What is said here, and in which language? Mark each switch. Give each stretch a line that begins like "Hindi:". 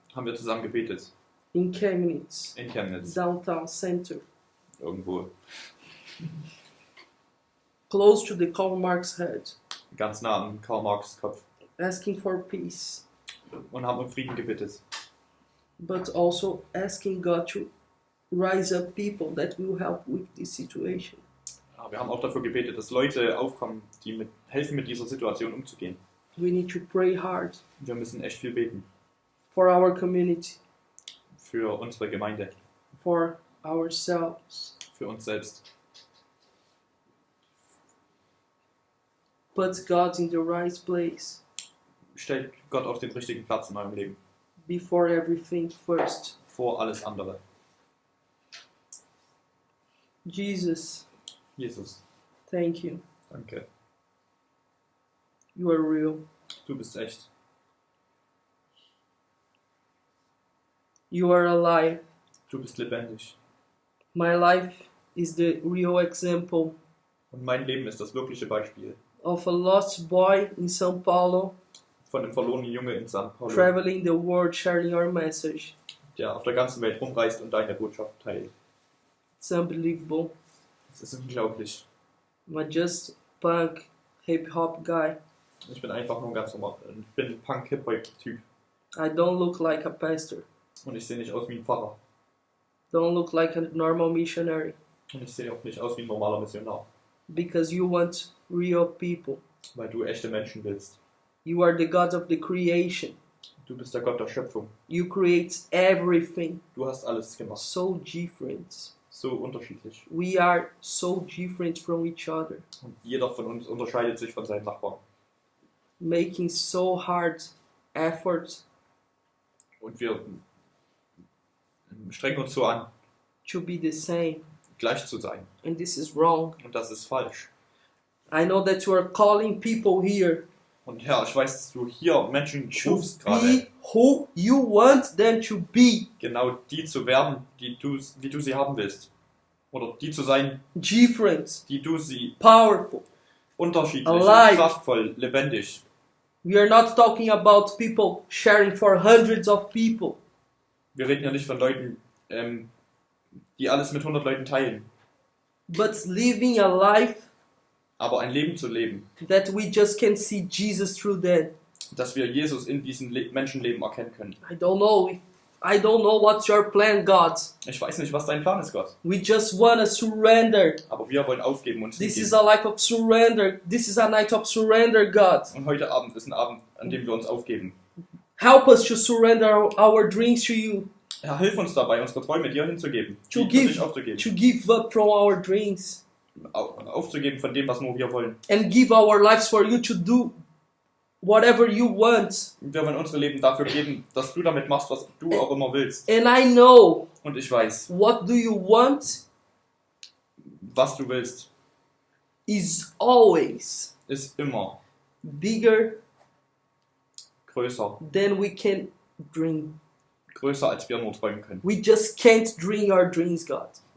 German: haben wir zusammen gebetet.
English: in Chemnitz,
German: In Chemnitz.
English: downtown center,
German: Irgendwo.
English: close to the Karl Marx head,
German: Ganz nah am Karl Marx Kopf.
English: asking for peace,
German: Und haben um Frieden gebetet.
English: but also asking God to rise up people that will help with this situation.
German: Ja, wir haben auch dafür gebetet, dass Leute aufkommen, die helfen, mit dieser Situation umzugehen.
English: We need to pray hard
German: Wir müssen echt viel beten.
English: for our community,
German: Für unsere Gemeinde.
English: for ourselves.
German: Für uns selbst.
English: Put God in the right place
German: Stellt Gott auf den richtigen Platz in eurem Leben.
English: before everything first.
German: Vor alles andere.
English: Jesus,
German: Jesus,
English: thank you.
German: danke.
English: You are real.
German: Du bist echt.
English: You are alive.
German: Du bist lebendig.
English: My life is the real example
German: Und mein Leben ist das wirkliche Beispiel
English: of a lost boy in São Paulo
German: von einem verlorenen Junge in São Paulo,
English: traveling the world sharing your message.
German: der auf der ganzen Welt rumreist und deine Botschaft teilt.
English: It's unbelievable.
German: Es ist unglaublich.
English: I'm just punk hip hop guy.
German: Ich bin einfach nur ein ganz normal. Ich bin ein Punk-Hip-Hop-Typ.
English: I don't look like a pastor.
German: Und ich sehe nicht aus wie ein Pfarrer.
English: Don't look like a normal missionary.
German: Und ich sehe auch nicht aus wie ein normaler Missionar.
English: Because you want real people.
German: Weil du echte Menschen willst.
English: You are the God of the creation.
German: Du bist der Gott der Schöpfung.
English: You create everything.
German: Du hast alles gemacht.
English: So different.
German: So unterschiedlich.
English: We are so different from each other.
German: Und jeder von uns unterscheidet sich von seinen Nachbarn.
English: Making so hard effort
German: Und wir strengen uns so an,
English: to be the same.
German: gleich zu sein.
English: And this is wrong.
German: Und das ist falsch.
English: I know that you are calling people here
German: Und Herr, ich weiß, dass du hier Menschen
English: to
German: rufst gerade,
English: be who you want them to be.
German: genau die zu werden, wie du sie haben willst. Oder die zu sein,
English: Different,
German: die du sie
English: powerful.
German: unterschiedlich,
English: Alive.
German: kraftvoll, lebendig.
English: We are not talking about people sharing for hundreds of people.
German: Wir reden ja nicht von Leuten, die alles mit 100 Leuten teilen.
English: But living a life
German: Aber ein Leben zu leben,
English: that we just can see Jesus through them.
German: dass wir Jesus in diesem Menschenleben erkennen können.
English: I don't know what's your plan, God.
German: Ich weiß nicht, was dein Plan ist, Gott.
English: We just want to surrender.
German: Aber wir wollen aufgeben und
English: This is
German: hingeben.
English: a life of surrender. This is a night of surrender, God.
German: Und heute Abend ist ein Abend, an dem wir uns aufgeben.
English: Help us to surrender our dreams to you.
German: Herr, hilf uns dabei, unsere Träume dir hinzugeben.
English: To
German: Die für dich
English: give,
German: aufzugeben.
English: to give up from our dreams.
German: Aufzugeben von dem, was nur wir wollen.
English: And give our lives for you to do whatever you want.
German: Wir wollen unsere Leben dafür geben, dass du damit machst, was du auch immer willst.
English: And I know
German: Und ich weiß,
English: what do you want
German: was du willst,
English: is always
German: ist immer
English: bigger
German: größer.
English: than we can dream.
German: Größer, als wir nur träumen können.
English: We just can't dream our dreams, God.